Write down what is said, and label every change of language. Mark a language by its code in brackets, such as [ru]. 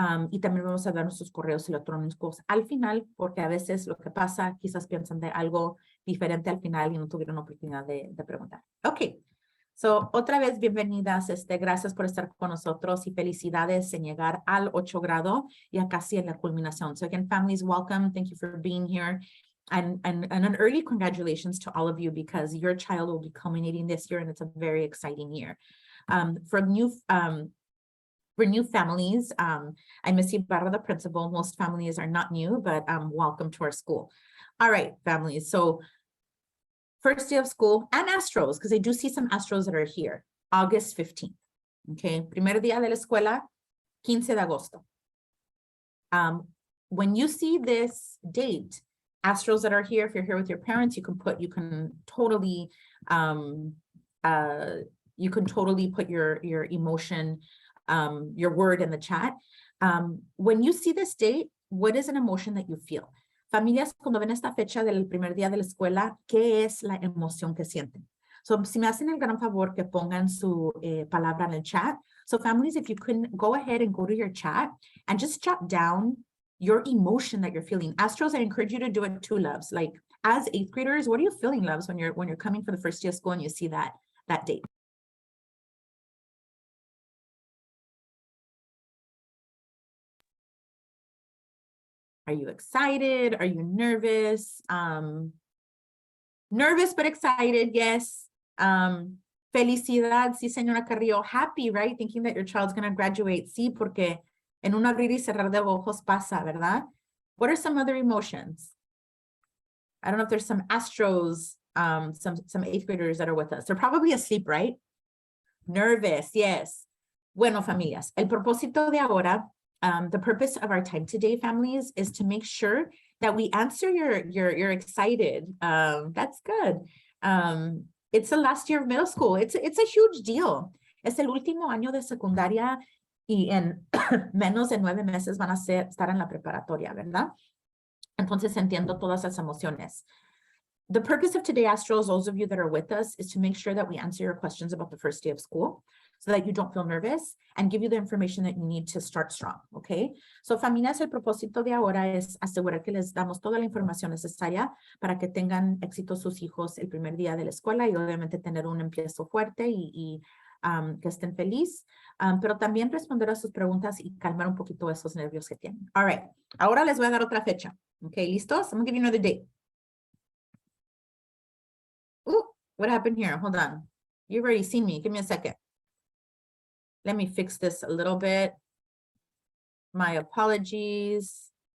[es] Y también vamos a dar nuestros correos electrónicos al final, porque a veces lo que pasa, quizás piensan de algo diferente al final y no tuvieron oportunidad de preguntar. Ok. So, otra vez, bienvenidas. Gracias por estar con nosotros y felicidades en llegar al 8 grado y a casi en la culminación. [en] So again, families, welcome. Thank you for being here. And an early congratulations to all of you because your child will be culminating this year and it's a very exciting year. For new families, I'm Miss Ybarra, the principal. Most families are not new, but welcome to our school. All right, families. So first day of school and Astros, because I do see some Astros that are here, August 15th. [es] Okay, primer día de la escuela, 15 de agosto. [en] When you see this date, Astros that are here, if you're here with your parents, you can totally put your emotion, your word in the chat. When you see this date, what is an emotion that you feel? [es] Familias, cuando ven esta fecha del primer día de la escuela, ¿qué es la emoción que sienten? So, si me hacen el gran favor que pongan su palabra en el chat. [en] So, families, if you can go ahead and go to your chat and just jot down your emotion that you're feeling. Astros, I encourage you to do it too, loves. Like, as 8th graders, what are you feeling, loves, when you're coming for the first day of school and you see that date? Are you excited? Are you nervous? Nervous but excited, yes. [es] Felicidad, sí, señora Carrillo. [en] Happy, right? Thinking that your child's going to graduate. [es] Sí, porque en un abrir y cerrar de ojos pasa, ¿verdad? [en] What are some other emotions? I don't know if there's some Astros, some 8th graders that are with us. They're probably asleep, right? Nervous, yes. [es] Bueno, familias, el propósito de ahora, [en] the purpose of our time today, families, is to make sure that we answer you're excited. That's good. It's the last year of middle school. It's a huge deal. [es] Es el último año de secundaria y en menos de 9 meses van a estar en la preparatoria, ¿verdad? Entonces entiendo todas las emociones. [en] The purpose of today, Astros, those of you that are with us, is to make sure that we answer your questions about the first day of school so that you don't feel nervous and give you the information that you need to start strong, okay? [es] So, familias, el propósito de ahora es asegurar que les damos toda la información necesaria para que tengan éxito sus hijos el primer día de la escuela y obviamente tener un empiezo fuerte y que estén feliz, pero también responder a sus preguntas y calmar un poquito esos nervios que tienen. [en] All right, [es] ahora les voy a dar otra fecha, okay? ¿Listos? [en] I'm gonna give you another date. Ooh, what happened here? Hold on. You've already seen me. Give me a second. Let me fix this a little bit. My apologies.